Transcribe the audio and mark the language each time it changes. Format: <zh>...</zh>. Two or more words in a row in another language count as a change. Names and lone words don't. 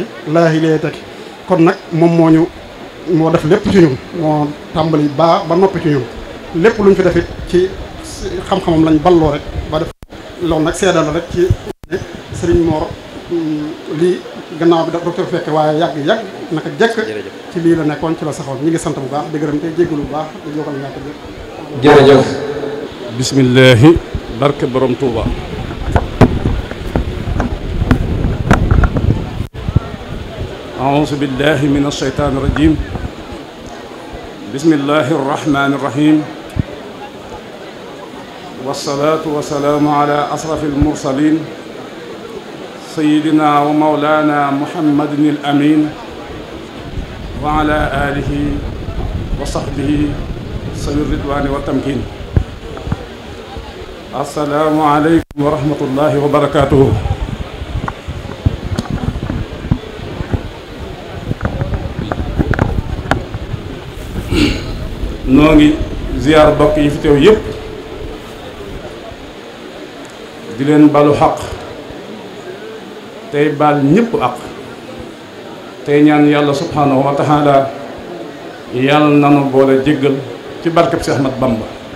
<wo>laahi lii lay tekki kon nag moom moo def lépp ci ñun moo tàmbali ba noppi ci ñun lépp luñ fi def it ci xam-xamam lañ balloo rek ba def loolu nag seedal la rek ci Serigne Mor lii gannaaw bi da docteur fekke waaye yàgg naka jekk ci lii la nekkoon ci la saxoon ñi ngi sant bu baax di gërëm te jéggalu bu baax di jokkal ñàkk jërëjëf</wo> <ar>bismillahi</ar> <wo>barke borom Touba</wo> <ar>أعوذ بالله من الشيطان الرجيم بسم الله الرحمن الرحيم والصلاة والسلام على أشرف المرسلين سيدنا ومولانا محمد الأمين وعلى آله وصحبه سبيل الرضوان والتمكين السلام عليكم ورحمة الله وبركاته</ar> <wo>noo ngi ziyaar bokk yi fi teew yépp di leen balu xaq tey baal ñépp ak tey ñaan yàlla</wo> <ar>سبحانه وتعالى</ar> <wo>yàlla nanu boole jéggal ci barkeb Seex Ahmad Bamba</wo>